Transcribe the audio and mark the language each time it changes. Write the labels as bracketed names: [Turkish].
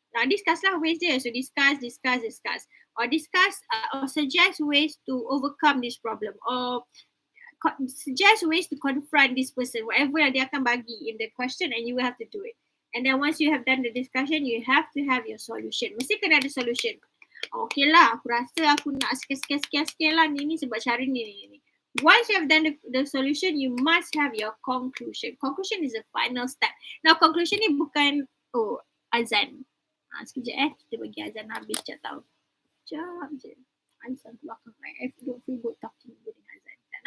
[English] Now discuss [Malay] lah [English] ways [Malay] dia. [English] So discuss. Or discuss or suggest ways to overcome this problem. Or suggest ways to confront this person. Whatever [Malay] yang dia akan bagi [English] in the question, and you will have to do it. And then once you have done the discussion, you have to have your solution. [Malay] Mesti kena ada solution. Okay lah, aku rasa aku nak sekian lah ni sebab cara ni. [English] Once you have done the solution, you must have your conclusion. Conclusion is the final step. Now conclusion [Malay] ni bukan azan. Sekejap kita bagi azan habis sekejap tau. Sekejap je. Azan belakang. [English] I don't feel good talking with azan.